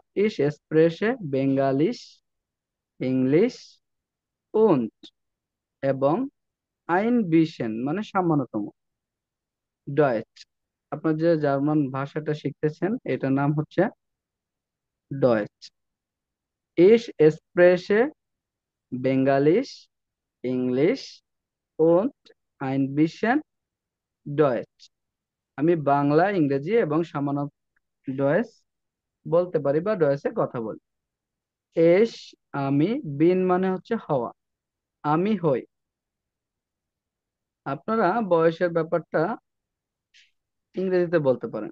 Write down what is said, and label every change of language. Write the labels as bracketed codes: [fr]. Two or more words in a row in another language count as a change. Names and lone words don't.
[de] Ich spreche Bengalisch, Englisch, und এবং ein bisschen [bn] মানে সামান্যতম, [de] ডয়েচ। [bn] আপনার যে জার্মান ভাষাটা শিখতেছেন এটার নাম হচ্ছে ডয়েচ। [de] Ich spreche Bengalisch, Englisch und ein bisschen ডয়েচ। [bn] আমি বাংলা, ইংরেজি এবং সামান্য ডয়েচ বলতে পারি বা ডয়েচে কথা বলি। এস আমি, বিন মানে হচ্ছে হওয়া, আমি হই। আপনারা বয়সের ব্যাপারটা ইংরেজিতে বলতে পারেন।